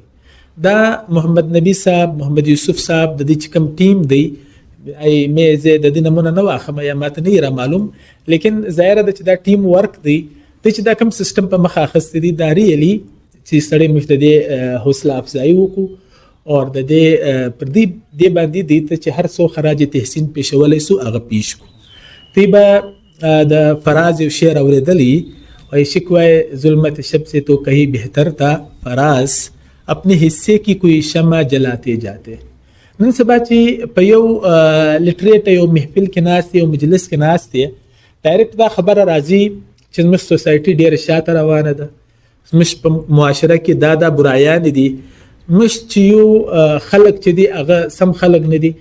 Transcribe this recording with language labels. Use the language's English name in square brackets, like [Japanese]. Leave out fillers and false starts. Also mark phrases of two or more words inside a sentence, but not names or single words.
[Pashto] دا محمد نبی صاحب، محمد یوسف صاحب د دې چې کوم ټیم دی مې زه د دې نمونه نه واخم یا ماته نه را معلوم، لیکن ظاهره ده چې دا ټیم ورک دی چې دا کوم سیستم په مخه اخیستی دی دا ریلی چې سړی موږ د دې حوصله افزایي وکړو او د دې پر دې باندې دی چې هر څو خراج تحسین پیښولی سو هغه پیش کو. تی به د فراز یو شعر اورېدلی وایي [Urdu] شکوه ظلمت شب سے تو کہیں بہتر تھا فراز اپنے حصے کی کوئی شمع جلاتے جاتے. [Pashto] نن سبا چې په یو لټریټ یو محفل کې ناست یو مجلس کې ناست ډایرکټ دا خبره راځي چې زموږ سوسایټي ډېره شاته روانه ده، زموږ په معاشره کې دا برایان دي مش چې یو خلک چې دي هغه سم خلک نه دي.